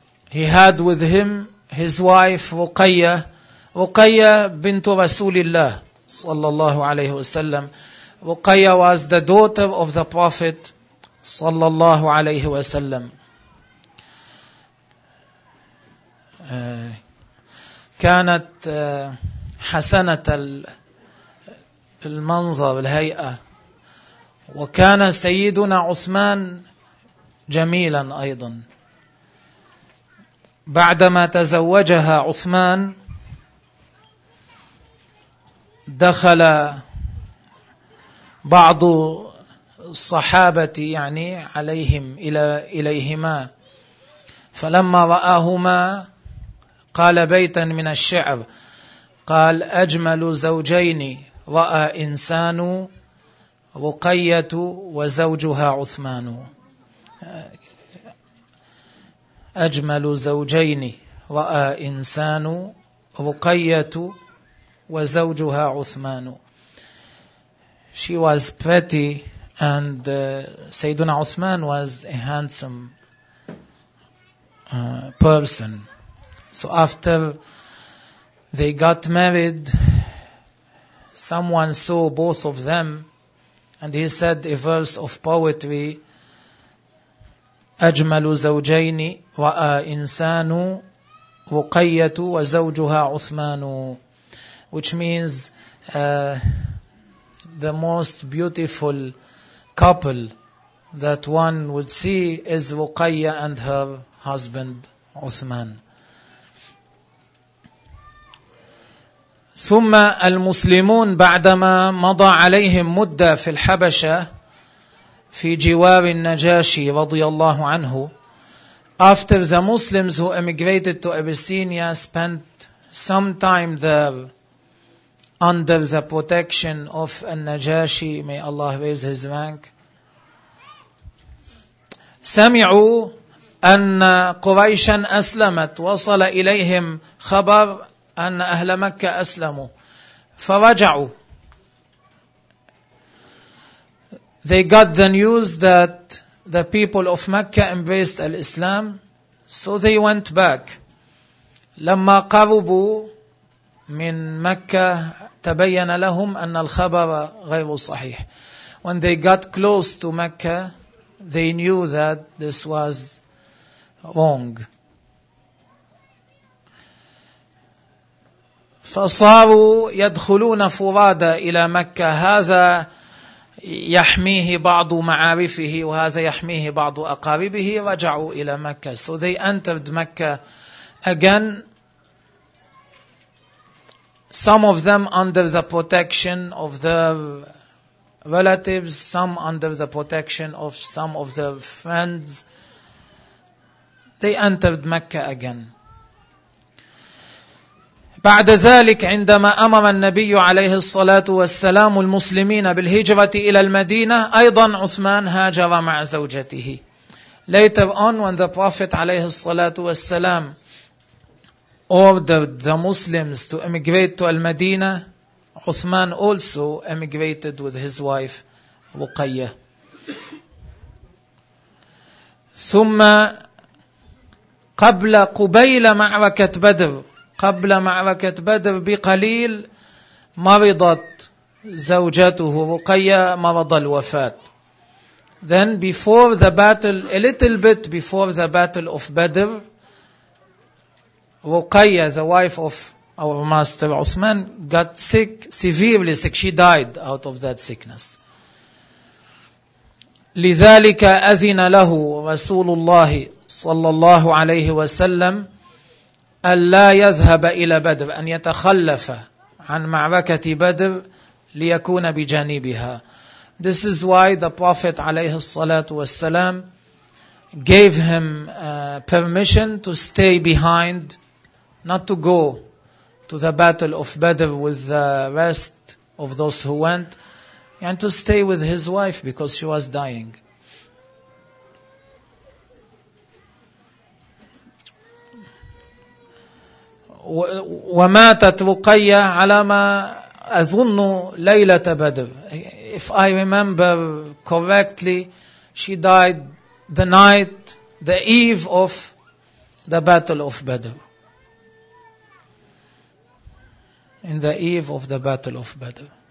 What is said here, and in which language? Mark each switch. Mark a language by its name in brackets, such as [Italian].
[English] He had with him his wife رقية. [Arabic] رقية بنت رسول الله صلى الله عليه وسلم. [English] رقية was the daughter of the Prophet [Arabic] صلى الله عليه وسلم. كانت حسنة المنظر الهيئة. وكان سيدنا عثمان جميلا أيضا. بعدما تزوجها عثمان دخل بعض الصحابة يعني عليهم إليهما، فلما رآهما قال بيتا من الشعر، قال: أجمل زوجين رأى إنسان رقية وزوجها عثمان. أجمل زوجين رأى إنسان رقية وزوجها عثمان. [English] She was pretty and [Arabic] سيدنا عثمان [English] was a handsome person. So after they got married, someone saw both of them and he said a verse of poetry: [Arabic] أجمل زوجين رأى إنسان رقية وزوجها عثمان. [English] Which means the most beautiful couple that one would see is Ruqayya and her husband Uthman. [Arabic] ثم المسلمون بعدما مضى عليهم مدة في الحبشة في جوار النجاشي رضي الله عنه. [English] After the Muslims who emigrated to Abyssinia spent some time there under the protection of al-Najashi, may Allah raise his rank. [Arabic] سمعوا أن قريشا أسلمت. وصل إليهم خبر أن أهل مكة أسلموا. فرجعوا. [English] They got the news that the people of Mecca embraced al-Islam, so they went back. [Arabic] لما قربوا من مكة تبين لهم أن الخبر غير صحيح. [English] When they got close to Mecca, they knew that this was wrong. [Arabic] فصاروا يدخلون فرادى إلى مكة. هذا يحميه بعض معارفه وهذا يحميه بعض أقاربه. رجعوا إلى مكة. [English] So they entered Mecca again. Some of them under the protection of their relatives, some under the protection of some of their friends. They entered Mecca again. [Arabic] بعد ذلك عندما أمر النبي عليه الصلاة والسلام المسلمين بالهجرة إلى المدينة، أيضا عثمان هاجر مع زوجته. [English] Later on, when the Prophet [Arabic] عليه الصلاة والسلام [English] ordered the Muslims to emigrate to Al-Madina, Uthman also emigrated with his wife Ruqayya. [Arabic] ثم قبل قبيل معركة بدر، قبل معركة بدر بقليل مرضت زوجته رقية مرض الوفاة. [English] Then before the battle, a little bit before the battle of Badr, رقية, the wife of our master Uthman got sick, severely sick. She died out of that sickness. [Arabic] لذلك أذن له رسول الله صلى الله عليه وسلم ألا يذهب إلى بدر, أن يتخلف عن معركة بدر ليكون بجانبها. [English] This is why the Prophet [Arabic] عليه الصلاة والسلام [English] gave him permission to stay behind, not to go to the battle of Badr with the rest of those who went, and to stay with his wife because she was dying. [Arabic] وماتت رقية على ما أظن ليلة بدر. [English] If I remember correctly, she died the night, the eve of the battle of Badr. In the eve of the battle of Badr.